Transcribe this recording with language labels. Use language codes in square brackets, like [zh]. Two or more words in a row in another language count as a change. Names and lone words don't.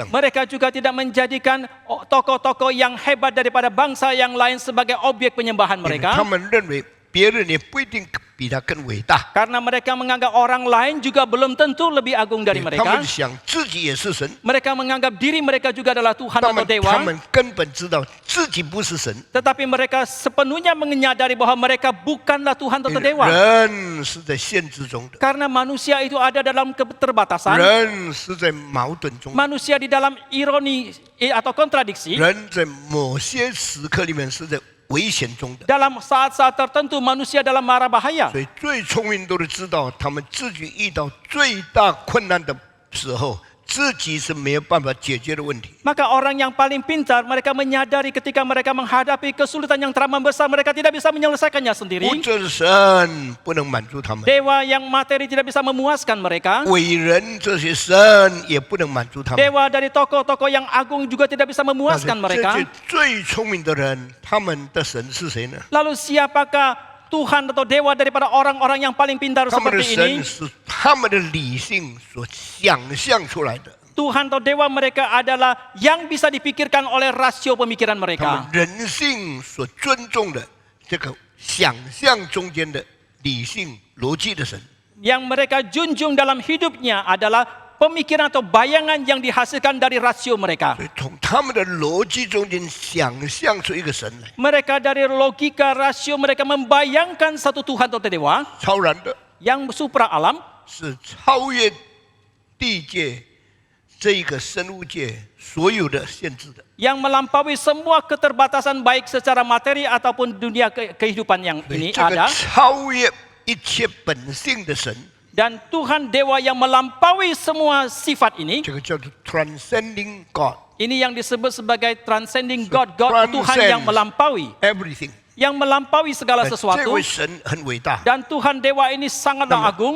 [id] mereka juga tidak menjadikan tokoh-tokoh yang hebat daripada bangsa yang lain sebagai objek penyembahan [zh] 因为 [id] mereka. [zh] 他们认为别人也不一定比他更伟大， [id] Karena mereka menganggap orang lain juga belum tentu lebih agung dari [zh] 他 [id] mereka. [zh] 们想自己也是神， [id] Mereka menganggap diri mereka juga adalah Tuhan [zh] 他 [id] atau [zh] 们 [id] dewa. [zh] 根本知道自己不是神。 [id] Tetapi mereka sepenuhnya menyadari bahwa mereka bukanlah Tuhan atau dewa. [zh] 人是在限制中的， [id] Karena manusia itu ada dalam keterbatasan. [zh] 人是在矛盾中的， [id] Manusia di dalam ironi atau kontradiksi. [zh] 人在某些时刻里面是在危险中的。 [id] Dalam saat-saat tertentu manusia dalam mara bahaya. [zh] 所以最聪明都知道，他们自己遇到最大困难的时候，自己是没有办法解决的问题。 [id] Maka orang yang paling pintar, mereka menyadari ketika mereka menghadapi kesulitan yang teramat besar, mereka tidak bisa menyelesaikannya sendiri. [zh] 物质神不能满足他们， [id] Dewa yang materi tidak bisa memuaskan mereka. [zh] 伟人这些神也不能满足他们。 [id] Dewa dari tokoh-tokoh yang agung juga tidak bisa [zh] 但是 [id] memuaskan [zh] 这 [id] mereka. [zh] 些最聪明的人，他们的神是谁呢？ [id] Lalu siapakah Tuhan atau dewa daripada orang-orang yang paling pintar [zh] 他们的 [id] seperti [zh] 神 [id] ini? [zh] 是他们的理性所想象出来的， [id] Tuhan atau dewa mereka adalah yang bisa dipikirkan oleh rasio pemikiran [zh] 他 [id] mereka. [zh] 们人性所尊重的这个想象中间的理性逻辑的神。 [id] Yang mereka junjung dalam hidupnya adalah pemikiran atau bayangan yang dihasilkan dari rasio mereka. [zh] 所以从他们的逻辑中间想象出一个神来， [id] Mereka dari logika rasio mereka membayangkan satu Tuhan atau dewa [zh] 超然的， [id] yang supra alam, [zh] 是超越地界这一个生物界所有的限制的。 [id] yang melampaui semua keterbatasan baik secara materi ataupun dunia kehidupan yang [zh] 所以 [id] ini [zh] 这个 [id] ada. [zh] 超越一切本性的神， [id] Dan Tuhan dewa yang melampaui semua sifat ini, [zh] 这个叫做 [en] transcending God， [id] ini yang disebut sebagai [en] transcending God, God [id] Transcend. Tuhan yang melampaui. everything。 yang melampaui segala [zh] 这 [id] sesuatu. [zh] 位神很伟大。 [id] Dan Tuhan dewa ini [zh] 那 [id] sangatlah [zh] 么 [id] agung.